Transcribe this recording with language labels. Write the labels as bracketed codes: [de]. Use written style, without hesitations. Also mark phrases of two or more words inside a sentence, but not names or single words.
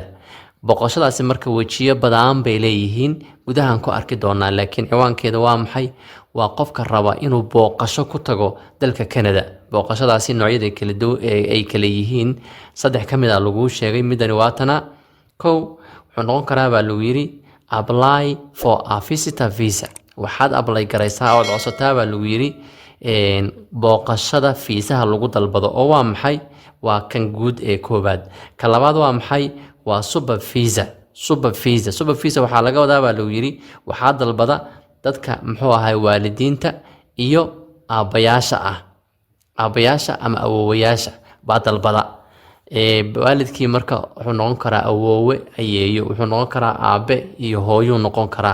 [so] booqashadaasi marka wajiyo badan bay leeyihiin, gudahan ku arki doonaa, laakiin ciwaankeeda waa maxay? waa qofka raba inuu booqasho ku tago dalka Canada. booqashadaasi noocyada kala duwan ay kala yihiin, 3 ka mid ah lagu sheegay. midani waa tana kow wuxuu noqon karaa baa lagu yiri [en] apply for a visitor visa. [so] waxaad apply garaysaa oo codsataa baa lagu yiri booqashada fiisaha lagu dalbado, oo waa maxay? waa kan guud ee koobaad. ka labaad waa maxay? waa [en] super visa. super visa [so] waxaa laga wadaa baa lagu yiri waxaa dalbada dadka muxuu ahay waalidiinta iyo aabayaasha ama awoowayaasha baa dalbada. waalidkii marka wuxuu noqon karaa awoowe, ayeeyo, wuxuu noqon karaa aabe iyo hooyo noqon karaa.